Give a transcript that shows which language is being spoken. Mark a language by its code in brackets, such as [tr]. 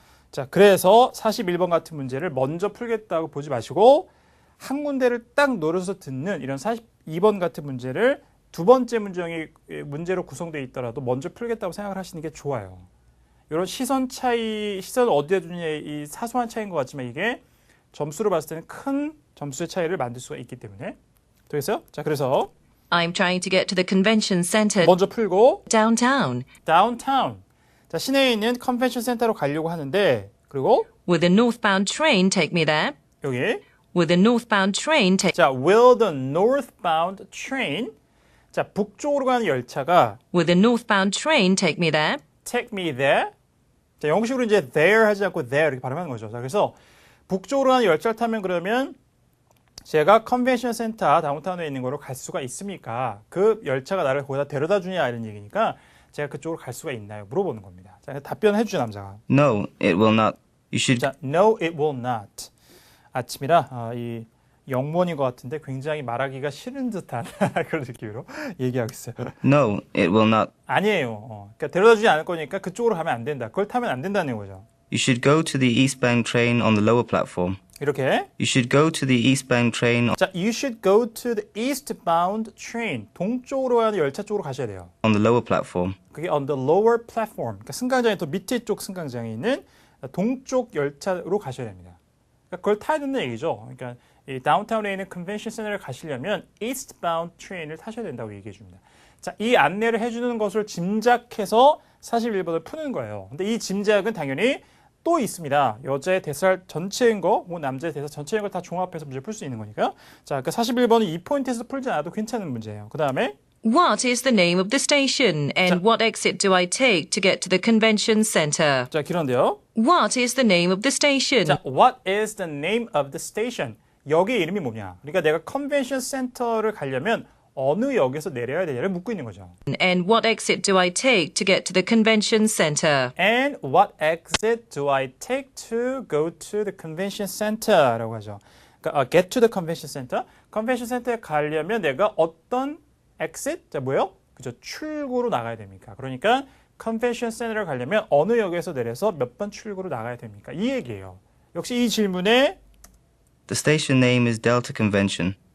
[ko] 자, 그래서 41번 같은 문제를 먼저 풀겠다고 보지 마시고 한 군데를 딱 노려서 듣는 이런 42번 같은 문제를 두 번째 문제로 구성되어 있더라도 먼저 풀겠다고 생각을 하시는 게 좋아요. 이런 시선을 어디에 두느냐의 이 사소한 차이인 것 같지만 이게 점수로 봤을 때는 큰 점수의 차이를 만들 수가 있기 때문에. 되겠어요? 자, 그래서 [en] I'm trying to get to the convention center. [ko] 먼저 풀고 [en] Downtown. downtown. [ko] 자, 시내에 있는 컨벤션 센터로 가려고 하는데 그리고 [en] Will the northbound train take me there? [ko] 여기 [en] Will the northbound train take... [ko] 자, [en] will the northbound train [ko] 자, 북쪽으로 가는 열차가 [en] Will the northbound train take me there? take me there. [ko] 자, 영국식으로 이제 there 하지 않고 there 이렇게 발음하는 거죠. 자, 그래서 북쪽으로 가는 열차를 타면 그러면 제가 컨벤션 센터 다운타운에 있는 거로 갈 수가 있습니까? 그 열차가 나를 거기다 데려다 주냐 이런 얘기니까 제가 그쪽으로 갈 수가 있나요? 물어보는 겁니다. 자, 답변해 주죠, 남자가. [en] No, it will not. You should. 자, no, it will not. [ko] 아침이라 이 영문인 것 같은데 굉장히 말하기가 싫은 듯한 그런 느낌으로 얘기하고 있어요. [en] No, it will not. [ko] 아니에요. 그러니까 데려다 주지 않을 거니까 그쪽으로 가면 안 된다. 그걸 타면 안 된다는 거죠. [en] You should go to the eastbound train on the lower platform. [ko] 이렇게. [en] You should go to the eastbound train 자, you should go to the eastbound train. [ko] 동쪽으로 가는 열차 쪽으로 가셔야 돼요. [en] on the lower platform. 그게 on the lower platform. [ko] 그러니까 승강장의 또 밑에 쪽 승강장에 있는 동쪽 열차로 가셔야 됩니다. 그러니까 그걸 타야 된다는 얘기죠. 그러니까 이 다운타운에 있는 컨벤션 센터를 가시려면 eastbound train을 타셔야 된다고 얘기해 줍니다. 자, 이 안내를 해주는 것을 짐작해서 41번을 푸는 거예요. 근데 이 짐작은 당연히 또 있습니다. 여자의 대사 전체인 거, 남자의 대사 전체인 걸 다 종합해서 문제 풀 수 있는 거니까. 자, 그 41번은 이 포인트에서 풀지 않아도 괜찮은 문제예요. 그 다음에 [en] What is the name of the station and what exit do I take to get to the convention center? [ko] 자, 길었는데요. [en] What is the name of the station? 자, what is the name of the station? [ko] 역의 이름이 뭐냐? 그러니까 내가 컨벤션 센터를 가려면 어느 역에서 내려야 되냐를 묻고 있는 거죠. [en] And what exit do I take to get to the convention center? And what exit do I take to go to the convention center? [ko] 라고 하죠. [en] 그러니까 get to the convention center. [ko] 컨벤션 센터에 가려면 내가 어떤 exit? 자, 뭐예요? 그죠? 출구로 나가야 됩니까? 그러니까 컨벤션 센터를 가려면 어느 역에서 내려서 몇 번 출구로 나가야 됩니까? 이 얘기예요. 역시 이 질문에 [en] The station name is Delta Convention,